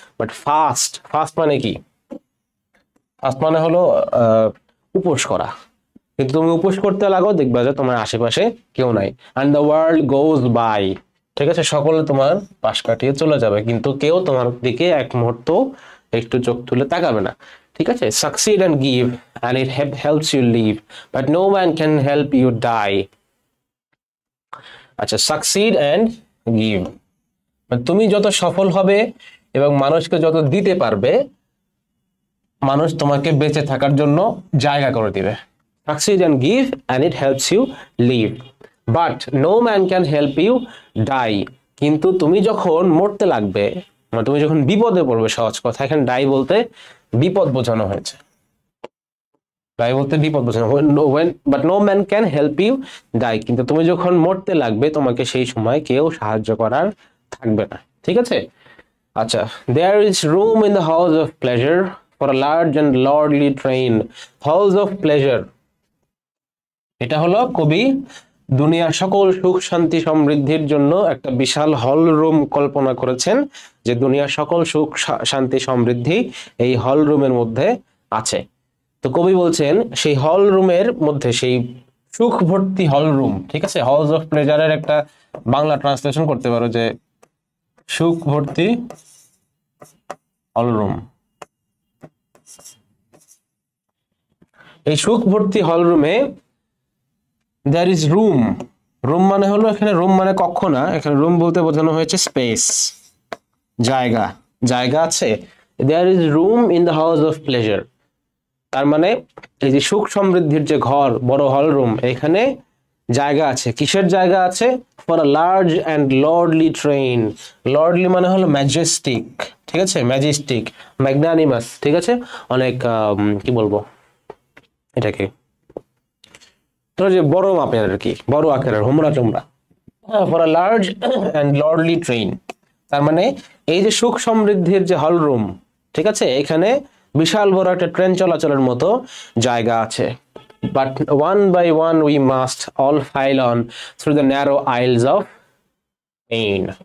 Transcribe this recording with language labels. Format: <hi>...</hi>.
<bn>But fast মানে কি? Fast মানে হলো উপোস করা। কিন্তু তুমি উপোস করতে লাগো, দেখবা যে তোমার আশেপাশে কেউ নাই,</bn> <en>and the world goes by,</en> <bn>ঠিক আছে? সকলে তোমার পাশ কাটিয়ে চলে যাবে, কিন্তু কেউ তোমার দিকে এক মুহূর্ত একটু চোখ তুলে তাকাবে না, ঠিক আছে?</bn> <en>Succeed and give and it helps you live, but no man can help you die.</en> <bn>আচ্ছা,</bn> <en>succeed and give,</en> <bn>তুমি যত সফল হবে এবং মানুষকে যত দিতে পারবে, মানুষ তোমাকে বেঁচে থাকার জন্য জায়গা করে দিবে।</bn> <en>succeed and give, and it helps you live. But no man can help you die.</en> <bn>কিন্তু তুমি যখন মরতে লাগবে, মানে তুমি যখন বিপদে পড়বে, সহজ কথা, এখানে ডাই বলতে বিপদ বোঝানো হয়েছে। ডাই বলতে বিপদ বোঝানো,</bn> <en>but no man can help you die,</en> <bn>কিন্তু তুমি যখন মরতে লাগবে তোমাকে সেই সময় কেউ সাহায্য করার থাকবে না, ঠিক আছে? আচ্ছা,</bn> <en>there is room in the house of pleasure for a large and lordly train.</en> <bn>House of pleasure, এটা হলো কবি দুনিয়ার সকল সুখ শান্তি সমৃদ্ধির জন্য একটা বিশাল হল রুম কল্পনা করেছেন, যে দুনিয়ার সকল সুখ শান্তি সমৃদ্ধি এই হল রুমের মধ্যে আছে। তো কবি বলছেন সেই হল রুমের মধ্যে, সেই সুখ ভর্তি হল রুম, ঠিক আছে, হাউস অফ প্লেজারের একটা বাংলা ট্রান্সলেশন করতে পারো যে সুখ ভর্তি হল রুম। এই সুখ ভর্তি হল রুমে</bn> <en>there is room,</en> <bn>রুম মানে হলো, এখানে রুম মানে কক্ষ না, এখানে রুম বলতে বোঝানো হয়েছে স্পেস, জায়গা, জায়গা আছে।</bn> <en>there is room in the house of pleasure,</en> <bn>তার মানে এই যে সুখ সমৃদ্ধির যে ঘর, বড় হল রুম, এখানে জায়গা আছে। কিসের জায়গা আছে?</bn> <en>for a large and lordly train.</en> <bn>lordly মানে হলো ম্যাজেস্টিক, ঠিক আছে, ম্যাজেস্টিক, ম্যাগনানিমাস, ঠিক আছে, অনেক কি বলবো এটাকে, ধরো যে বড় মাপের আর কি, বড় আকারের, হোমরা চোমরা।</bn> <en>for a large and lordly train,</en> <bn>তার মানে এই যে সুখ সমৃদ্ধির যে হল রুম, ঠিক আছে, এখানে বিশাল বড় একটা ট্রেন চলাচলের মতো জায়গা আছে।</bn> <en>but one by one we must all file on through the narrow aisles of pain.</en>